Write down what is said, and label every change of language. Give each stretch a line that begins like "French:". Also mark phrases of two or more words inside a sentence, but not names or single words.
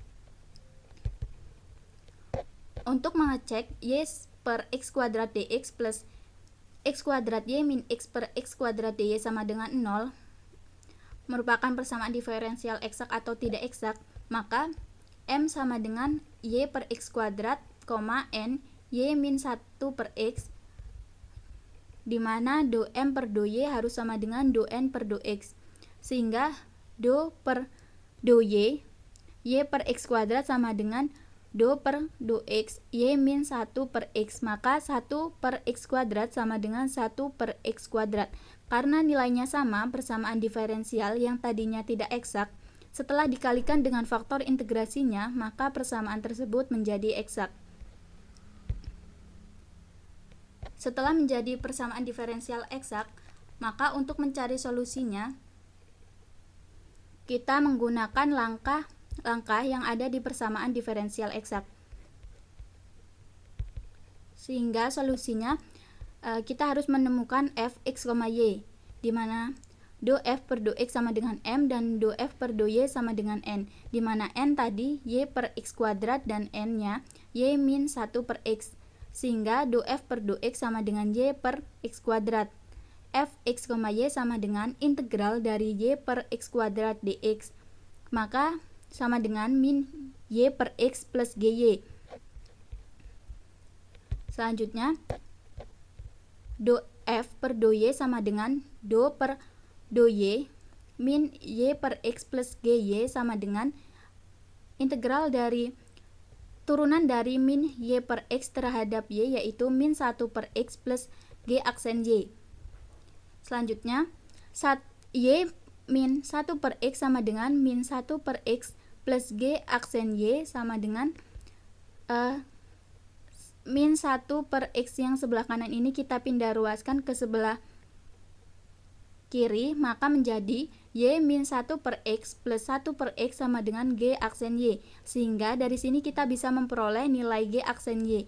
Indonesian: Untuk mengecek y per x kuadrat dx plus x kuadrat y min x per x kuadrat dy sama dengan 0 merupakan persamaan diferensial eksak atau tidak eksak, maka m sama dengan y per x kuadrat, n y min 1 per x, di mana do m per do y harus sama dengan do n per do x, sehingga do per do y per x kuadrat sama dengan do per do x y min 1 per x, maka 1 per x kuadrat sama dengan 1 per x kuadrat. Karena nilainya sama, persamaan diferensial yang tadinya tidak eksak, setelah dikalikan dengan faktor integrasinya, maka persamaan tersebut menjadi eksak. Setelah menjadi persamaan diferensial eksak, maka untuk mencari solusinya, kita menggunakan langkah yang ada di persamaan diferensial eksak. Sehingga solusinya kita harus menemukan f x, y, di mana do f per do x sama dengan m dan do f per do y sama dengan n, di mana n tadi y per x kuadrat dan n-nya y min 1 per x, sehingga do f per do x sama dengan y per x kuadrat. fx, y sama dengan integral dari y per x kuadrat dx, maka sama dengan min y per x plus gy. Selanjutnya, do f per do y sama dengan do per do y min y per x plus gy sama dengan integral dari turunan dari min y per x terhadap y, yaitu min 1 per x plus g aksen y. Selanjutnya, y min 1 per x sama dengan min 1 per x plus g aksen y sama dengan min 1 per x yang sebelah kanan ini kita pindah ruaskan ke sebelah kiri, maka menjadi y min 1 per x plus 1 per x sama dengan g aksen y, sehingga dari sini kita bisa memperoleh nilai g aksen y.